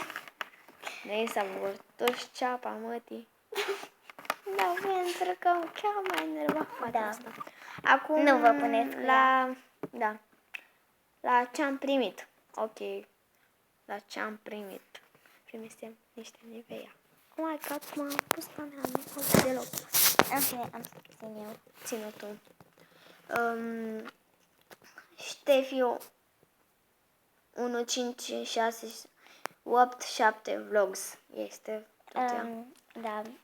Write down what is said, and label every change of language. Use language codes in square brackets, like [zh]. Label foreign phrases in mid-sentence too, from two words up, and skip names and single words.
[ro] Denisa Bucur, tu-și ceapa, mătii. Da, pentru că chiar m-a enervat fata asta. Acum, nu vă puneți la ce-am primit. Ok. La ce-am primit. Primisem niște Nivea. [en] Oh my god, [ro] m-am pus la mea, nu pot deloc. În fine, am să țin eu. Ține-o tu. Ștefi 1567 vlogs este tot ea. Da.